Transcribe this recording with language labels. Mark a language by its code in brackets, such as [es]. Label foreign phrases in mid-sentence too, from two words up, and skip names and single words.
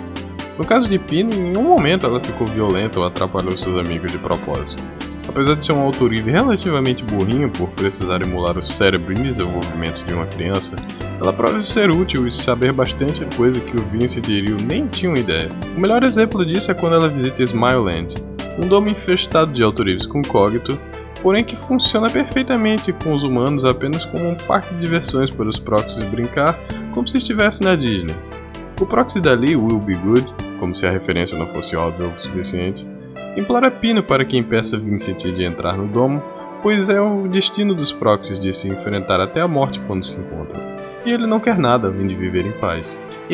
[pt] No caso de Pino, em nenhum momento ela ficou violenta ou atrapalhou seus amigos de propósito. Apesar de ser um Auto-Reef relativamente burrinho por precisar emular o cérebro em desenvolvimento de uma criança, ela prova ser útil e saber bastante coisa que o Vincent e Ryu nem tinham ideia. O melhor exemplo disso é quando ela visita Smileland, um domo infestado de Auto-Reefs com Cogito, porém que funciona perfeitamente com os humanos apenas como um parque de diversões para os proxies brincar como se estivesse na Disney. O proxy dali, Will Be Good, como se a referência não fosse óbvia o suficiente, implora Pino para que impeça Vincent de entrar no domo, pois é o destino dos proxies de se enfrentar até a morte quando se encontram, e ele não quer nada além de viver em paz.